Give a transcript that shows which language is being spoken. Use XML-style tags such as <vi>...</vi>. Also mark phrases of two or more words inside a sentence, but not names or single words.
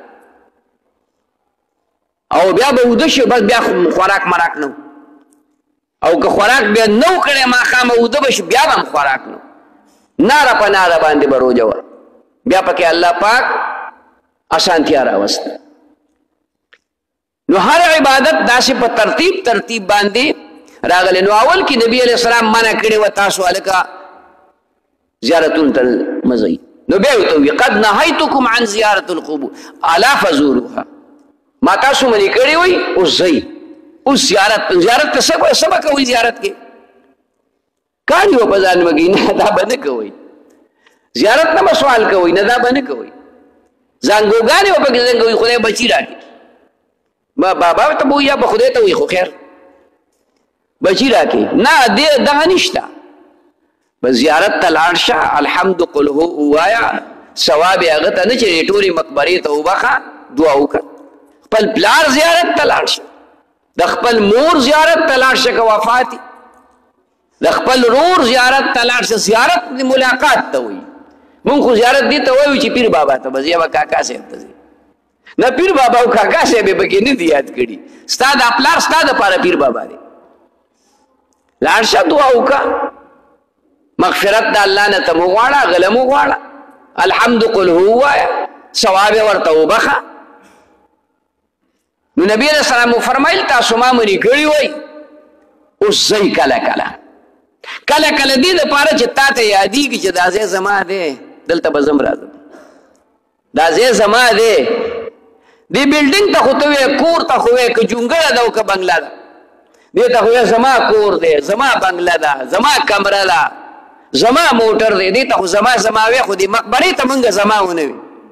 <ps>او بیا به اوده شو بس بیا خوراک مراک نه او که خوراک بیا نه و کړی ماښام اوده به شو بیا به هم خوراک نه ناره په ناره باندې به روجه وه بیا پکې الله پاک اسانتیا راوسته نو هر عبادت داسې په ترتیب باندې راغلی نو اول کې نبی</ps> <ar>علیہ السلام</ar> <ps>منع کړی و تاسو هلکه زیارتونو ته مه ځئ نو بیا ورته ووایي</ps> <ar>قد نهیتکم عن زیارت القبور الا فزوروها</ar> <ps>ما تاسو منې کړی وئ اوس ځئ اوس زیارت ته څه به کوئ زیارت کې کاڼي به په ځان مه کوئ نه دا به نه کوئ زیارت نه به سوال کوئ نه دا به نه کوئ زانګوګانې به پکې زنګوئ خدای بچي راکړي بابا ته به وایي یا به خدای ته وایي خو خیر بچی راکړي نه دغه نشته بس زیارت ته لاړ شه</ps> <ar>الحمد قل هو</ar> <ps>ووایه ثواب یې هغه ته نه چې ټولې مقبرې ته وبخه دعا وکړه خپل پلار زیارت ته لاړ شه د خپل مور زیارت ته لاړ شه که وفات د خپل رور زیارت ته لاړ شه زیارت ملاقات ته وایي مونږ خو زیارت دې ته وایو چې پیر بابا ته به ځې یا به کاکا صاحب ته ځې نه پیر بابا او کاکا صاحب یې پکې نه دي یاد کړي ستا دا پلار ستا دپاره پیر بابا دی لاړ شه دعا وکړه مغفرت د الله نه ته مو غواړه غله مو غواړه</ps> <ar>الحمد قل هو</ar> <ps>ووایه ثواب یې ورته وبخه نو نبی</ps> <ar>علیہ السلام</ar> <ps>مو فرمایل تاسو ما منې کړي وئ اوس ځئ کله کله دې دپاره چې تا ته یادېږي چې دا ځای زما دی دلته به زم راځم دا ځای زما دی دې بلډینګ ته خو ته وایې کور ته خو وایې که جونګړه ده او که بنګله ده دې ته خو وایې زما کور دی زما بنګله ده زما کمره ده زما موټر دی دې ته خو زما وایې خو دې مقبرې ته مونږ زما ونه وي</ps>